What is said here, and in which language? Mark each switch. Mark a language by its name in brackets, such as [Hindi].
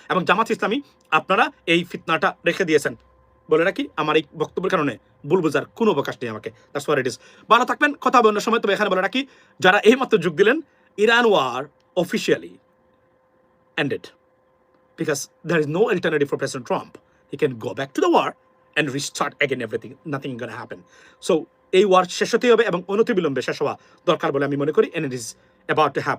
[Bangla] এবং জামাত ইসলামী আপনারা এই ফিতনাটা রেখে দিয়েছেন। বলে রাখি, আমার এই বক্তব্যের কারণে ভুল বোঝার কোনো অবকাশ নেই আমাকে। [English] That's what it is. [Bangla] ভালো থাকবেন, কথা হবে অন্য সময়। তবে এখানে বলে রাখি, যারা এই মাত্র যোগ দিলেন, Iran war officially [English] ended because there is no alternative for President Trump. He can go back to the war and restart again everything. Nothing is going to happen. [Bangla] So এই ওয়ার শেষ হতেই হবে এবং অনতিবিলম্বে শেষ হওয়া দরকার বলে আমি মনে করি, [English] and it is about to happen.